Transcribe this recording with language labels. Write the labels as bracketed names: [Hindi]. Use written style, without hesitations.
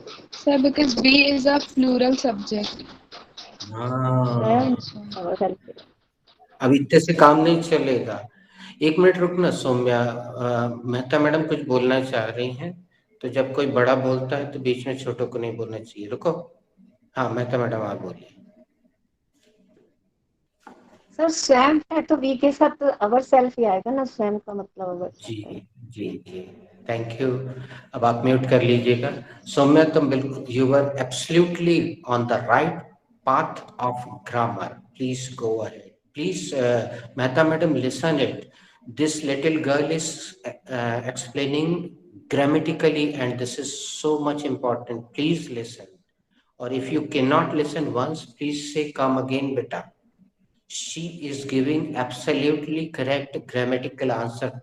[English] Sir, because we is a plural subject. [Hindi] हाँ, अब इतने से काम नहीं चलेगा। एक मिनट रुकना सौम्या, मेहता मैडम कुछ बोलना चाह रही हैं, तो जब कोई बड़ा बोलता है तो बीच में छोटों को नहीं बोलना चाहिए। रुको। हाँ मेहता मैडम आप बोलिए। सर स्वयं है तो वी के साथ अवर सेल्फ ही आएगा ना, स्वयं का मतलब अवर सेल्फ है। जी जी, [English] Thank you. [Hindi] अब आप म्यूट कर लीजिएगा। [English] Saumya [Hindi] तुम बिल्कुल, [English] You are absolutely on the right path of grammar. Please go ahead. Please, Mehta madam, listen it. This little girl is explaining grammatically, and this is so much important. Please listen. Or if you cannot listen once, please say, "Come again, beta." She is giving absolutely correct grammatical answer.